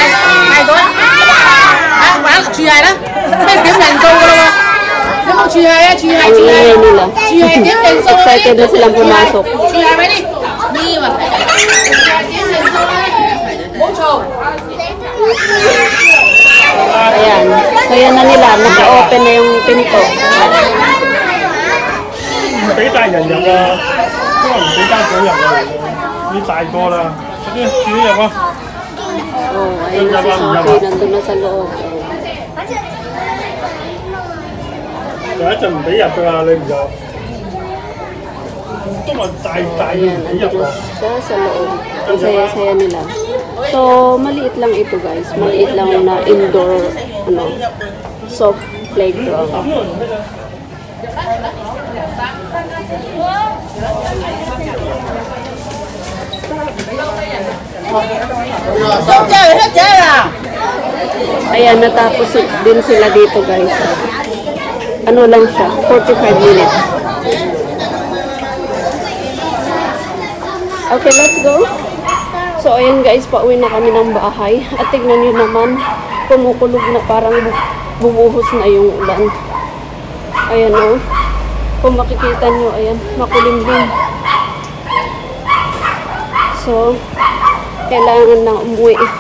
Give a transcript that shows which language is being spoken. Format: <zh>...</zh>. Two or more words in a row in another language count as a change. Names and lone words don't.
<tl>Ang ingay nila. Excited na silang pumasok. Ayan. So, yan na nila. Naka-open na yung pinto.</tl> <yue>俾大人入啊，都話唔俾家長入啊，你大個啦，快啲自己入啊！</yue> <tl>Oh, ayun na si Sophie. Nandun na sa loob.</tl> <yue>有一陣唔俾入㗎啦，你唔入，都話大要</yue> <tl>Ayan,</tl> <yue>唔俾</yue> <tl>andito</tl> <yue>入啊！</yue> <tl>siya sa loob. Ang saya-saya nila. So, maliit lang ito guys. Maliit lang na indoor,</tl> <en>soft playground.</en> <tl>Ayan, natapos din sila dito guys. Ano lang siya, 45 minutes.</tl> <en>Okay, let's go.</en> <tl>So, ayan guys, pauwi na kami ng bahay. At tignan nyo naman, kumukulog na parang bumuhos na yung ulan. Ayan o. Kung makikita nyo, ayan, makulimlim. So, kailangan na umuwi.</tl>